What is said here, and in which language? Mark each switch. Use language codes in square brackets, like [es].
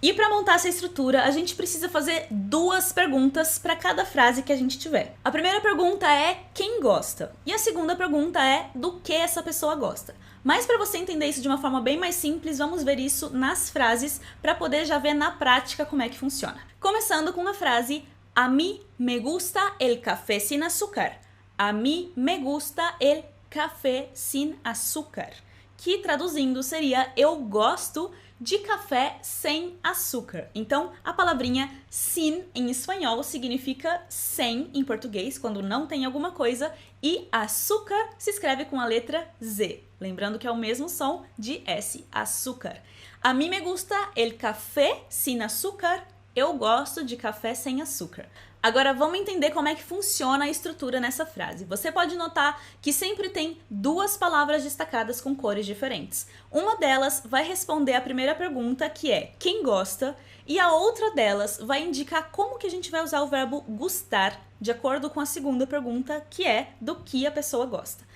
[pt] E para montar essa estrutura, a gente precisa fazer 2 perguntas para cada frase que a gente tiver. A primeira pergunta é quem gosta? E a segunda pergunta é do que essa pessoa gosta. Mas para você entender isso de uma forma bem mais simples, vamos ver isso nas frases para poder já ver na prática como é que funciona. [es] Começando com a frase a mí me gusta el café sin azúcar. A mí me gusta el café sin azúcar. [pt] Que traduzindo seria eu gosto de café sem açúcar. Então, a palavrinha sin em espanhol significa sem em português, quando não tem alguma coisa, e açúcar se escreve com a letra Z. Lembrando que é o mesmo som de S, açúcar. [es] A mí me gusta el café sin azúcar. [pt] Eu gosto de café sem açúcar. Agora vamos entender como é que funciona a estrutura nessa frase. Você pode notar que sempre tem duas palavras destacadas com cores diferentes. Uma delas vai responder a primeira pergunta, que é quem gosta, e a outra delas vai indicar como que a gente vai usar o verbo gustar, de acordo com a segunda pergunta, que é do que a pessoa gosta.